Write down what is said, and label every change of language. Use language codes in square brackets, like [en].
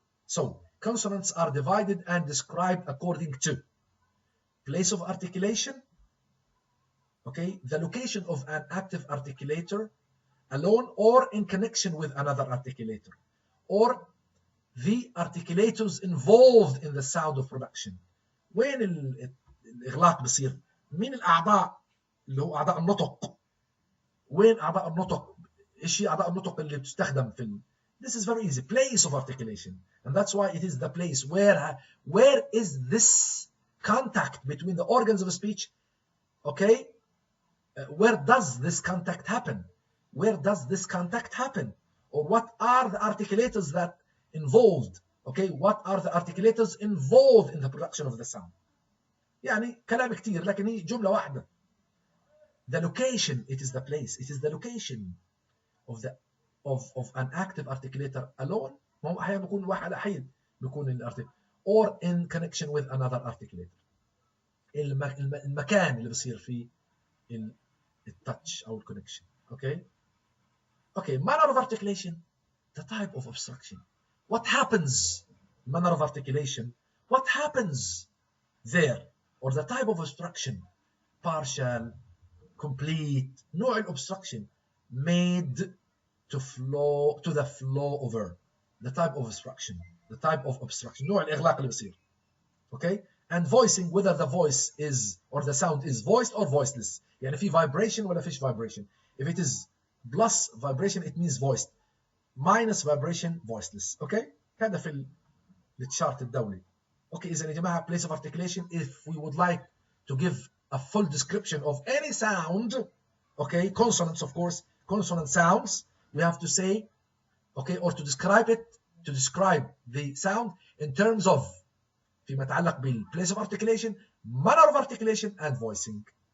[en] So consonants are divided and described according to place of articulation, okay, the location of an active articulator, alone or in connection with another articulator, or the articulators involved in the sound of production. [ar] وين الإغلاق بصير؟ مين الأعضاء اللي هو أعضاء النطق؟ وين أعضاء النطق؟ إيش هي أعضاء النطق اللي بتستخدم في [en] This is very easy. Place of articulation, and that's why it is the place where is this contact between the organs of speech? Okay, where does this contact happen? Where does this contact happen? Or what are the articulators that involved? Okay, what are the articulators involved in the production of the sound? [ar] يعني كلام كتير لكن هي جملة واحدة. [en] The location, it is the place, it is the location of an active articulator alone. [ar] ما هو أحيانا بيكون واحد أحيد بيكون [en] or in connection with another articulator. [ar] المكان اللي بصير فيه التاتش أو الكونكشن. [en] Okay, manner of articulation, the type of obstruction. What happens? Manner of articulation, what happens there? Or the type of obstruction, partial, complete, نوع الobstruction, made to flow to the flow over, the type of obstruction, [ar] نوع الإغلاق اللي بصير. [en] Okay, and voicing, whether the voice is or the sound is voiced or voiceless. [ar] يعني في vibration ولا فيش vibration. [en] If it is plus vibration it means voiced, minus vibration voiceless. [ar] Okay, هذا في التشارت الدولي. [en] Okay, [ar] إذا يا جماعة [en] place of articulation, if we would like to give a full description of any sound, okay, consonants of course, consonant sounds, we have to say, okay, or to describe it, to describe the sound in terms of [ar] فيما يتعلق بال [en] place of articulation, manner of articulation, and voicing.